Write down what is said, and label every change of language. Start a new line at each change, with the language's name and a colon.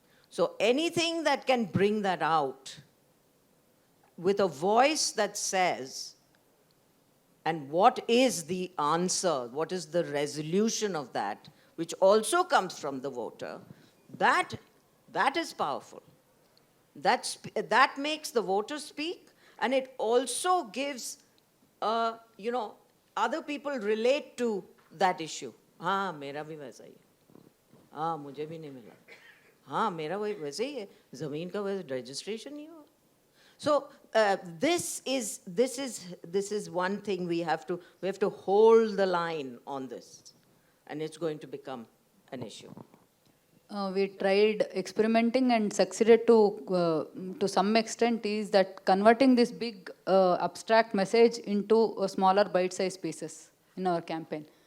English: So anything that can bring that out with a voice that says, and what is the answer, what is the resolution of that, which also comes from the voter, that is powerful. That makes the voter speak, and it also gives, other people relate to that issue.
Hindi: हाँ, मेरा भी वैसा ही है. हाँ, मुझे भी नहीं मिला. हाँ मेरा वही वैसे ही है, ज़मीन का वैसे रजिस्ट्रेशन नहीं हुआ.
English: So this is one thing we have to hold the line on this, and it's going to become an issue. We tried experimenting and succeeded to some extent is that converting this big abstract message into a smaller bite-sized pieces in our campaign.